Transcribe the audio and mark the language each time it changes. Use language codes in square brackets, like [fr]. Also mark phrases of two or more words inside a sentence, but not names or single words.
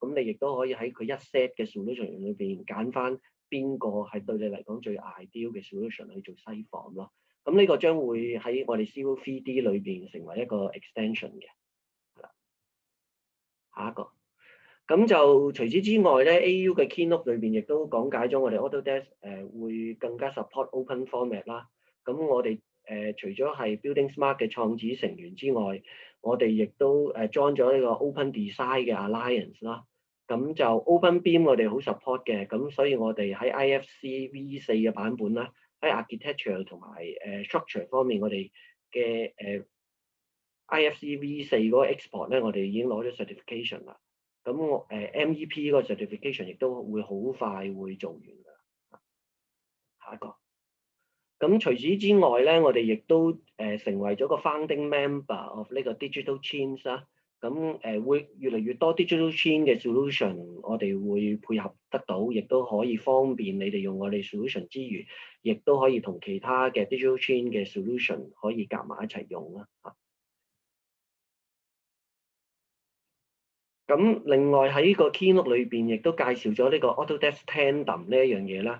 [yue] 咁你亦都可以喺佢一 set 嘅 solution 裏邊揀翻邊個係對你嚟講最 ideal 嘅 solution 去做 [en] site form [yue] 咯。咁呢個將會喺我哋 Civil 3D 裏邊成為一個 extension 嘅。係啦，下一個。咁就除此之外咧 ，AU 嘅 Keynote 裏邊亦都講解咗我哋 Autodesk 會更加 [en] support open format [yue] 啦。咁我哋除咗係 Building Smart 嘅創始成員之外，我哋亦都join 咗呢個 Open Design 嘅 Alliance 啦。咁就 Open BIM 我哋好 support 嘅，咁所以我哋喺 IFC V4嘅版本啦，喺 Architecture 同埋Structure 方面，我哋嘅IFC V4嗰個 export 咧，我哋已經攞咗 certification 啦。咁我MEP 嗰個 certification 亦都會好快會做完㗎。下一個。咁除此之外咧，我哋亦都成為咗個 [en] founding member of [yue] 呢個 Digital Change 啦。咁會越嚟越多 Digital Change 嘅 solution，我哋會配合得到，亦都可以方便你哋用我哋 solution 之餘，亦都可以同其他嘅 Digital Change 嘅 solution 可以夾埋一齊用啦。咁另外喺個 Keynote 裏邊，亦都介紹咗呢個 Autodesk Tandem 呢一樣嘢啦。